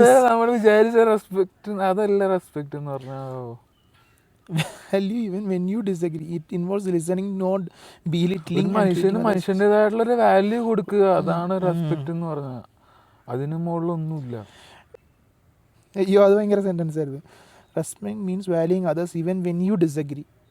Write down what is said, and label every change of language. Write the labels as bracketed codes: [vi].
[ml] നമ്മൾ വിചാരിച്ച റെസ്പെക്ട് അതല്ല റെസ്പെക്ട് എന്ന് പറഞ്ഞാൽ. [en] Value even when you disagree. It involves listening, not belittling. [ml] മനുഷ്യൻ്റെതായിട്ടുള്ളൊരു value കൊടുക്കുക, അതാണ് റെസ്പെക്ട് എന്ന് പറഞ്ഞാൽ. അതിന് മുകളിലൊന്നുമില്ല. അയ്യോ, അത് ഭയങ്കര സെൻറ്റൻസ് ആയിരുന്നു. [en] Respect means valuing others even when you disagree.